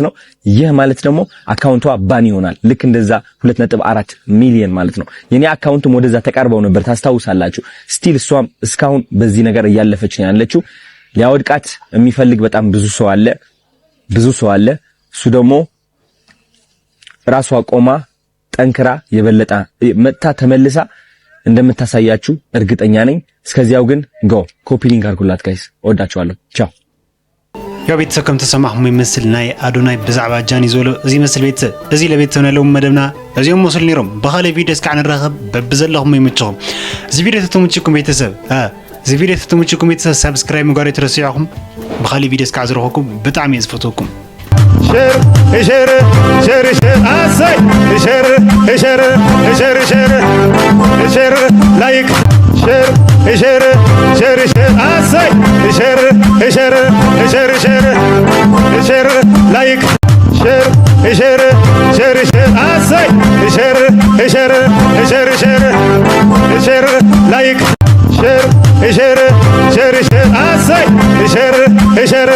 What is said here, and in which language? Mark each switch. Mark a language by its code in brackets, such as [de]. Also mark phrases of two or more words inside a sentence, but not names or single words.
[am] ነው። ይህ ማለት ደግሞ አካውንቷ ባኒ ይሆናል። ልክ እንደዛ 2.4 ሚሊዮን ማለት ነው። የኔ አካውንትም ወደዛ ተቃርበው ነበር ታስታውሳላችሁ። ስቲል እሷም እስካሁን በዚህ ነገር እያለፈች ነው ያለችው። ሊያወድቃት የሚፈልግ በጣም ብዙ ሰው አለ። እሱ ደግሞ ራሷ ቆማ ጠንክራ የበለጠ መጣ ተመልሳ እንደምታሳያችሁ እርግጠኛ ነኝ። እስከዚያው ግን [en] copy link [am] አድርጉላት ጋይስ። ወዳችኋለሁ። ቻው። [ti] ያው ቤተሰብ ከም ተሰማህሙ ይመስል ናይ አዶናይ ብዛዕባ ጃኒ ዞሎ እዚ መስል ቤተሰብ እዚ ለቤተሰብ ነለውም መደብና እዚኦም መስል ነይሮም። በኻልእ ቪድዮ እስካዕ ንራኸብ በብዘለኹም ይምችኹም። እዚ ቪድዮ ተተምችኩም ቤተሰብ እዚ ቪድዮ ተተምችኩም ቤተሰብ ሰብስክራይብ ምግባር ይትረስያኹም። በኻልእ ቪድዮ እስካዕ ዝረኸብኩም ብጣዕሚ እየ ዝፈትወኩም። شر أسي شر لايك شر أسي شر لايك شر أسي لايك شر أسي